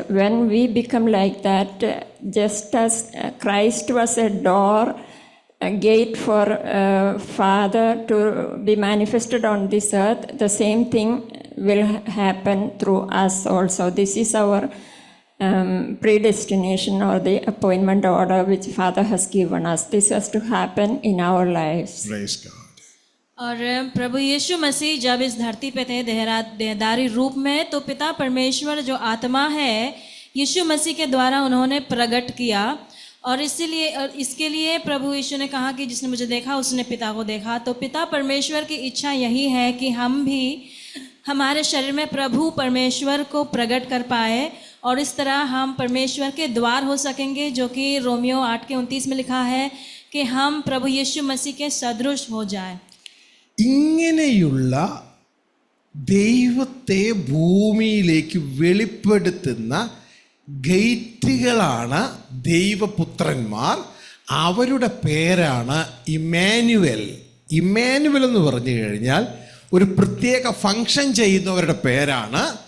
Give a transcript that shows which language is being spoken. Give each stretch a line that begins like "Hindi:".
English: When we become like that, just as Christ was a door, a gate for Father to be manifested on this earth, the same thing will happen through us also. This is our predestination, or the appointment order which Father has given us. This has to happen in our lives. Praise God.
Hindi: और प्रभु यीशु मसीह जब इस धरती पे थे देहदारी रूप में, तो पिता परमेश्वर जो आत्मा है यीशु मसीह के द्वारा उन्होंने प्रकट किया। और इसीलिए और इसके लिए प्रभु यीशु ने कहा कि जिसने मुझे देखा उसने पिता को देखा। तो पिता परमेश्वर की इच्छा यही है कि हम भी हमारे शरीर में प्रभु परमेश्वर को प्रकट कर पाए, और इस तरह हम परमेश्वर के द्वार हो सकेंगे, जो कि रोमियो 8:29 में लिखा है कि हम प्रभु यीशु मसीह के सदृश हो जाए।
Malayalam: ഇങ്ങനെയുള്ള ദൈവത്തെ ഭൂമിയിലേക്ക് വെളിപ്പെടുത്തുന്ന ഗേറ്റുകളാണ് ദൈവപുത്രന്മാർ. അവരുടെ പേരാണ് ഇമ്മാനുവൽ. ഇമ്മാനുവൽ എന്ന് പറഞ്ഞു കഴിഞ്ഞാൽ ഒരു പ്രത്യേക ഫങ്ഷൻ ചെയ്യുന്നവരുടെ പേരാണ്.